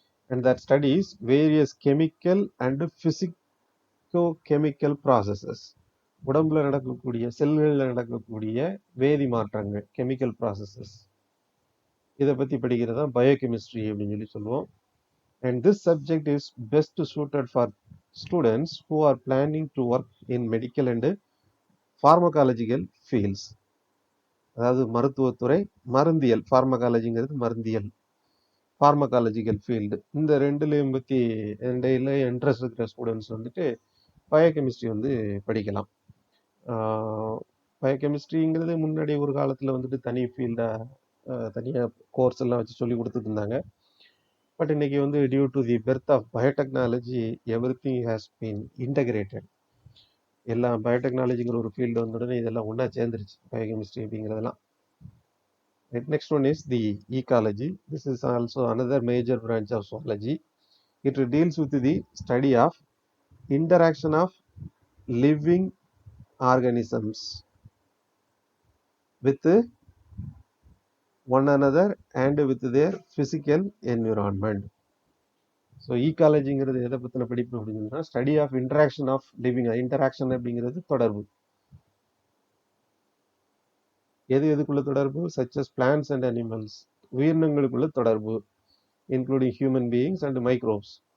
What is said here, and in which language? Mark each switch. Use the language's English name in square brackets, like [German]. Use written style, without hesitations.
[English] And that studies various chemical and physico-chemical processes. [Tamil] உடம்புல நடக்கக்கூடிய, செல்களில் நடக்கக்கூடிய வேதி மாற்றங்கள், கெமிக்கல் ப்ராசஸஸ், இதை பத்தி படிக்கிறது தான் பயோகெமிஸ்ட்ரி அப்படின்னு சொல்லி சொல்லுவோம். [English] And this subject is best suited for students who are planning to work in medical and pharmacological fields. [Tamil] அதாவது மருத்துவத்துறை, மருந்தியல், பார்மகாலஜிங்கிறது மருந்தியல், பார்மகாலஜிக்கல் ஃபீல்டு, இந்த ரெண்டுலையும் பற்றி ரெண்டையில் இன்ட்ரெஸ்ட் இருக்கிற ஸ்டூடெண்ட்ஸ் வந்துட்டு பயோகெமிஸ்ட்ரி வந்து படிக்கலாம். பயோகெமிஸ்ட்ரிங்கிறது முன்னாடி ஒரு காலத்தில் வந்துட்டு தனி ஃபீல்டாக தனியாக கோர்ஸ் எல்லாம் வச்சு சொல்லி கொடுத்துட்டு இருந்தாங்க. [English] but [Tamil] இன்னைக்கு வந்து [English] Due to the birth of biotechnology every thing has been integrated. [Tamil] எல்லாம் பயோடெக்னாலஜிங்கிற ஒரு ஃபீல்டு வந்த உடனே இதெல்லாம் ஒன்றா சேர்ந்துருச்சு, பயோகெமிஸ்ட்ரி அப்படிங்கிறதெல்லாம். [English] Next one is the ecology. This is also another major branch of zoology. It deals with the study of interaction of living organisms with one another and with their physical environment. So [Tamil] ஈகாலஜிங்கிறது எதை பற்றின படிப்பு அப்படின்னா [English] Study of interaction of living. [Tamil] Interaction அப்படிங்கிறது தொடர்பு. எதுக்குள்ள தொடர்பு? [English] such as plants and animals, [Tamil] உயிரினங்களுக்குள்ள தொடர்பு, [English] Including human beings and microbes.